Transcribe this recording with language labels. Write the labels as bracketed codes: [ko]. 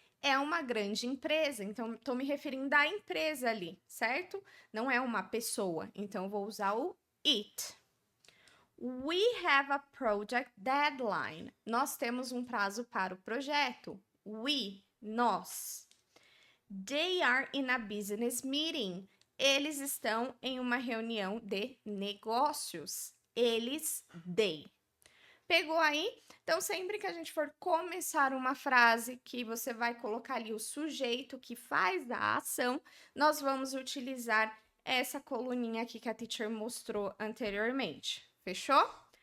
[pt] É uma grande empresa, então estou me referindo à empresa ali, certo? Não é uma pessoa, então vou usar o it. [en] We have a project deadline. [pt] Nós temos um prazo para o projeto. Nós. [en] They are in a business meeting. [pt] Eles estão em uma reunião de negócios. They. Pegou aí? Então, sempre que a gente for começar uma frase que você vai colocar ali o sujeito que faz a ação, nós vamos utilizar essa coluninha aqui que a teacher mostrou anteriormente. Fechou?